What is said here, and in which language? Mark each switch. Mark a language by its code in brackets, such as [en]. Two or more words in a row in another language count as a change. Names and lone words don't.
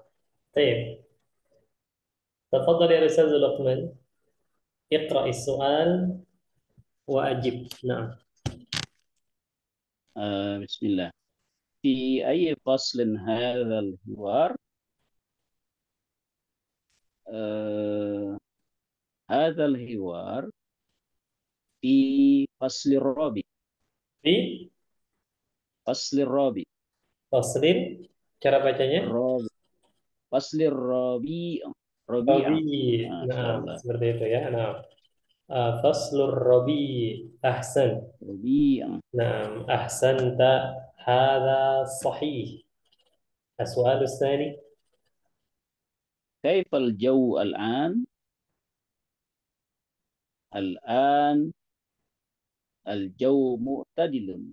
[ar] طيب، تفضل يا أستاذ لقمان، اقرأ السؤال وأجب. نعم. Bismillah. في أي فصل هذا الحوار? Uh، هذا الحوار في فصل الربيع. في فصل الربيع. [id] فصل، cara bacanya [ar] ربيع. فصل الربيع. ربيعة. Rabi. Masya [id] Nah, [ar] Allah. [id] seperti itu ya. Nah, [ar] فصل الربيع. Ahsan. Rabi'ah. نعم أحسنت، هذا صحيح. السؤال الثاني. كيف الجو الآن؟ الآن الجو معتدل.